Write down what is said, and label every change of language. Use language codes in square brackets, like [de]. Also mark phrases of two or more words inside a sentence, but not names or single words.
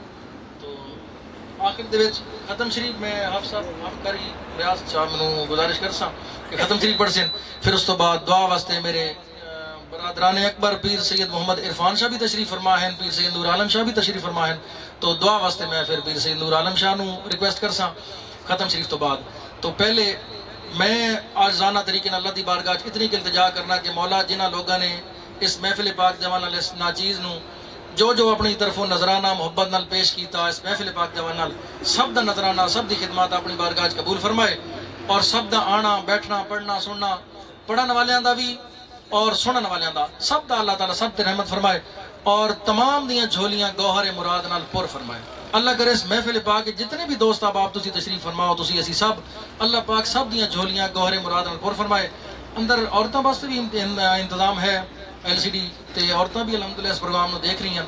[pa] تو آخر دے وچ ختم شریف میں حافظ صاحب افکاری ریاض صاحب نو گزارش کرساں کہ ختم شریف پڑھ سن، پھر اس تو بعد دعا واسطے میرے برادران اکبر پیر سید محمد عرفان شاہ بھی تشریف فرما ہیں، پیر سید نور عالم شاہ بھی تشریف فرما ہیں. تو دعا واسطے میں پھر پیر سید نور عالم شاہ نو ریکویسٹ کرساں ختم شریف تو بعد. تو پہلے میں آجزانہ طریقے اللہ دی بارگاہ اتنی التجا کرنا کہ مولا جنہ لوگاں نے اس محفل پاک جوان اس ناچیز نو جو اپنی طرفوں نظرانہ محبت نال پیش کیتا، اس محفل پاک جوان نال سب دا نظرانہ، سب دی خدمات اپنی بارگاہ قبول فرمائے، اور سب دا آنا بیٹھنا پڑھنا سننا، پڑھن والیاں دا بھی اور سنن والیاں دا سب دا اللہ تعالیٰ سب تے رحمت فرمائے، اور تمام دیاں جھولیاں گوہر مراد نال پر فرمائے. اللہ کرے اس محفل پاک جتنے بھی دوست احباب تسی تشریف فرماؤ، تسی اسی سب اللہ پاک سب دیاں جھولیاں گوہر مراد نال پر فرمائے. اندر عورتوں واسطے بھی انتظام ہے LCD تے عورتیں بھی الحمدللہ اس پروگرام نو دیکھ رہی ہیں.